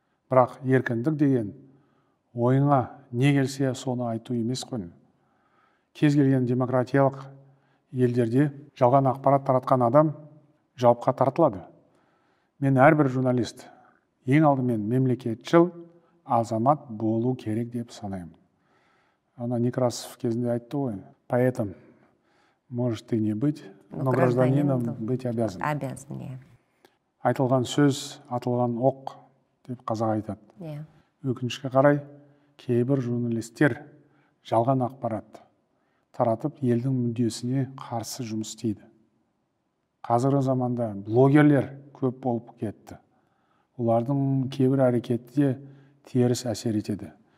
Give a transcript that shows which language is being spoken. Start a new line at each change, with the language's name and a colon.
Kazakh: Бірақ еркіндік деген ойыңа не келсе соны айту емес қой. Кез келген демократиялық елдерде жалған ақпарат таратқан адам жауапқа тартылады. Мен әрбір журналист ең алдымен мемлекетшіл азамат болу керек деп санаймын. Ана Некрасов кезінде айтты ғой,
Russian: поэтом может ты не быть, но гражданином быть обязан.
Kazakh: Айтылған сөз, атылған оқ деп қазақ айтады. Өкінішке қарай, кейбір журналистер жалған ақпарат таратып, елдің мүддесіне қарсы жұмыс істейді. Қазіргі заманда блогерлер көп болып кетті. Олардың кейбір әрекеті де теріс әсер етеді.